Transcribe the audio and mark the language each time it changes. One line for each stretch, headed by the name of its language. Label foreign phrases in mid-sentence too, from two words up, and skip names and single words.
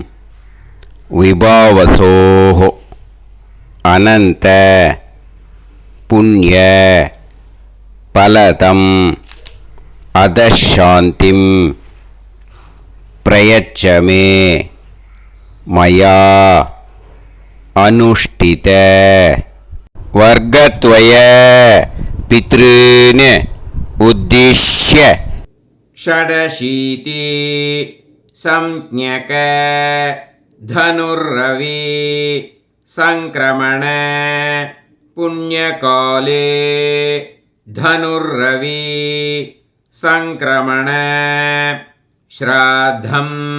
Sanskrit: विभावसोः अनन्त पुण्य फलदम् अतःशान्तिं प्रयच्छमे मया अनुष्ठित वर्गद्वय पितॄन् उद्दिश्य षडशीति संज्ञक धनुर्रवि संक्रमण पुण्यकाले धनुर्रवि संक्रमण श्राद्धम्